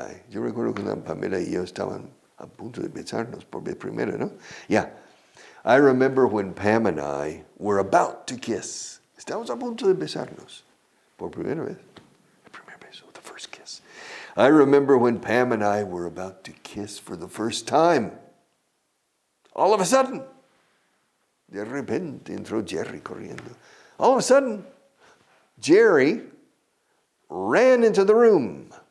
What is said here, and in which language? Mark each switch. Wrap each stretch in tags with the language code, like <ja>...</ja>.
<es>Yo recuerdo que Pamela y yo estaban a punto de besarnos por vez primera, ¿no?</es> <en>Yeah. I remember when Pam and I were about to kiss.</en> <es>Estábamos a punto de besarnos por primera vez. El primer beso,</es> <en>the first kiss. I remember when Pam and I were about to kiss for the first time. All of a sudden,</en> <es>de repente entró Jerry corriendo.</es> <en>All of a sudden, Jerry ran into the room.</en>